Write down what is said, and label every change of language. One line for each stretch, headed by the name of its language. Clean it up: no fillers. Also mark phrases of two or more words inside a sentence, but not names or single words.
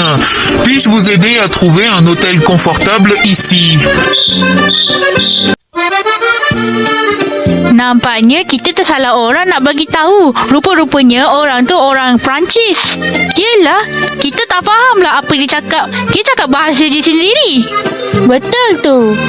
French: Puis-je vous aider à trouver un hôtel confortable ici?
Malay: Nampaknya kita tersalah orang nak bagi tahu. Rupa-rupanya orang tu orang Perancis. Yelah, kita tak faham lah apa dia cakap. Dia cakap bahasa dia sendiri. Betul tu.